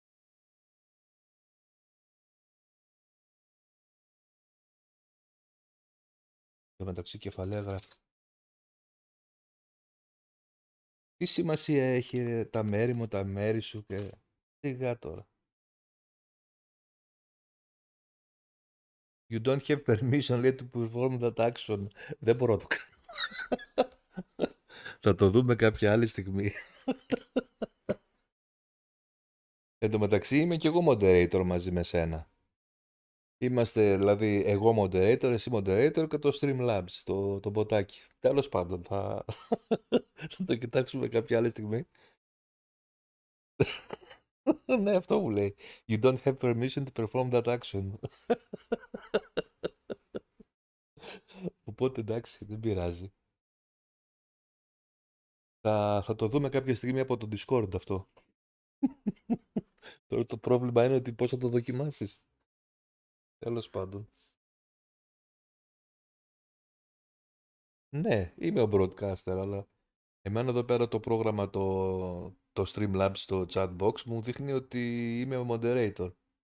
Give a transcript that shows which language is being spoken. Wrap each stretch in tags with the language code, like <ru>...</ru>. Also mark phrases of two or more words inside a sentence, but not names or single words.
<el>Και μεταξύ κεφαλαία γράφει. Τι σημασία έχει ρε, τα μέρη μου, τα μέρη σου και... Σιγά τώρα.</el> <en>You don't have permission, λέει, to perform that action.</en> <el>Δεν μπορώ να το κάνω. Θα το δούμε κάποια άλλη στιγμή. Εν τω μεταξύ είμαι και εγώ moderator μαζί με σένα. Είμαστε δηλαδή εγώ moderator, εσύ moderator και το Streamlabs, το μποτάκι. Τέλος πάντων, θα το κοιτάξουμε κάποια άλλη στιγμή. Ναι, αυτό μου λέει.</el> <en>You don't have permission to perform that action.</en> <el>Οπότε εντάξει, δεν πειράζει. Θα το δούμε κάποια στιγμή από το Discord αυτό. Τώρα το πρόβλημα είναι ότι πώς θα το δοκιμάσεις. Τέλος πάντων. Ναι, είμαι ο broadcaster, αλλά εμένα εδώ πέρα το πρόγραμμα, το Streamlabs, το chatbox, μου δείχνει ότι είμαι ο moderator.</el>